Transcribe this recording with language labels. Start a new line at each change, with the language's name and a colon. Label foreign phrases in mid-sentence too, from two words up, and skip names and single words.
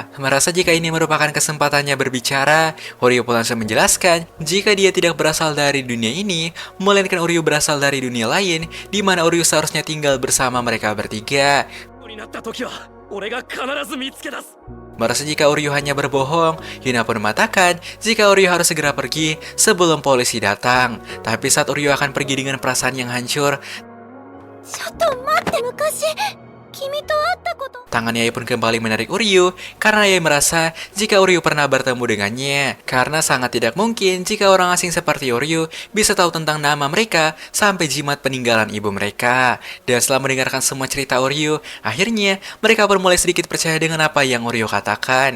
Indonesian: Merasa jika ini merupakan kesempatannya berbicara, Oreo pun langsung menjelaskan jika dia tidak berasal dari dunia ini, melainkan Oreo berasal dari dunia lain, di mana Oreo seharusnya tinggal bersama mereka bertiga. Merasa jika Oreo hanya berbohong, Yuna pun mengatakan jika Oreo harus segera pergi sebelum polisi datang. Tapi saat Oreo akan pergi dengan perasaan yang hancur,
Japanese: ちょっと待って、昔君と会ったこと。
Indonesian: tangannya pun kembali menarik Oreo karena ia merasa jika Oreo pernah bertemu dengannya. Karena sangat tidak mungkin jika orang asing seperti Oreo bisa tahu tentang nama mereka sampai jimat peninggalan ibu mereka. Dan setelah mendengarkan semua cerita Oreo, akhirnya mereka pun mulai sedikit percaya dengan apa yang Oreo katakan.